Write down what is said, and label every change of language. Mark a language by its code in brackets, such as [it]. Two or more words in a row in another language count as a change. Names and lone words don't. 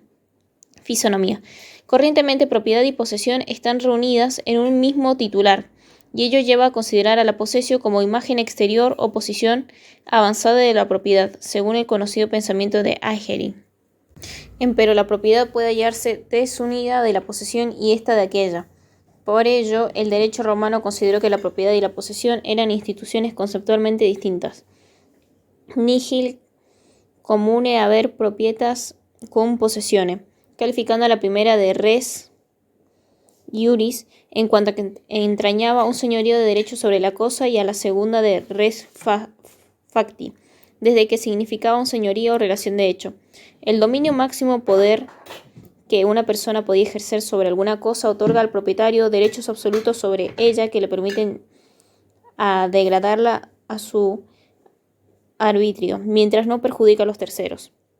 [es] Corrientemente, propiedad y posesión están reunidas en un mismo titular, y ello lleva a considerar a la posesión como imagen exterior o posición avanzada de la propiedad, según el conocido pensamiento de Hegelin. Empero la propiedad puede hallarse desunida de la posesión y ésta de aquella. Por ello, el derecho romano consideró que la propiedad y la posesión eran instituciones conceptualmente distintas. [la] Nihil comune haber propietas cum possessione, [es] calificando a la primera de [la] res iuris [es] en cuanto a que entrañaba un señorío de derecho sobre la cosa, y a la segunda de [la] res facti, [es] desde que significaba un señorío o relación de hecho. El dominio máximo poder que una persona podía ejercer sobre alguna cosa otorga al propietario derechos absolutos sobre ella que le permiten degradarla a su arbitrio, mientras no perjudica a los terceros.